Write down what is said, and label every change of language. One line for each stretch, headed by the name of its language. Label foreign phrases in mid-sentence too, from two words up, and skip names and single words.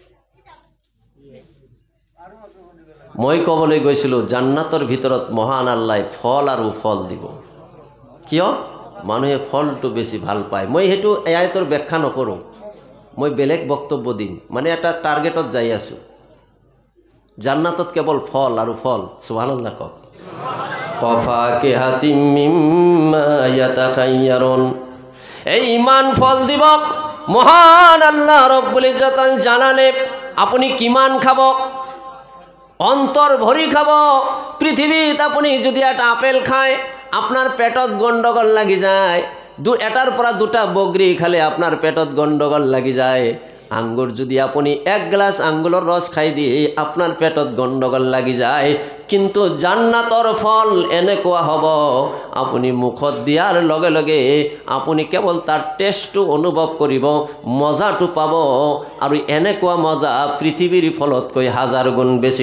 Assamese: মই ক'বলৈ গৈছিলোঁ জান্নাতৰ ভিতৰত মহান আল্লাহ ফল আৰু ফল দিব। কিয়? মানুহে ফলটো বেছি ভাল পায়। মই সেইটো আয়াতৰ ব্যাখ্যা নকৰোঁ, মই বেলেগ বক্তব্য দিম, মানে এটা টাৰ্গেটত যাই আছোঁ। জান্নাতত কেৱল ফল আৰু ফল। সুবহানাল্লাহ কক।
Arabic: وفاكهة مما يتخيرون,
Assamese: এই ইমান ফল দিব মহান আল্লাহ
Arabic: رب العزة والجلال.
Assamese: আপুনি কিমান খাব? অন্তর ভরি খাব। পৃথিবীত আপুনি যদি একটা আপেল খায়, আপনার পেটত গণ্ডগোল লাগি যায়। এটার পৰা দুটা বগরি খালে আপনার পেটত গণ্ডগোল লাগি যায়। আঙ্গুর যদি আপনি 1 গ্লাস আঙ্গুরের রস খাই দিয়ে আপনার পেটত গণ্ডগোল লাগি যায়। কিন্তু জান্নাতৰ ফল এনেকুৱা হ'ব, আপুনি মুখত দিয়াৰ লগে লগে আপুনি কেৱল তাৰ টেষ্টটো অনুভৱ কৰিব, মজাটো পাব, আৰু এনেকুৱা মজা পৃথিৱীৰ ফলতকৈ 1000 গুণ বেছি।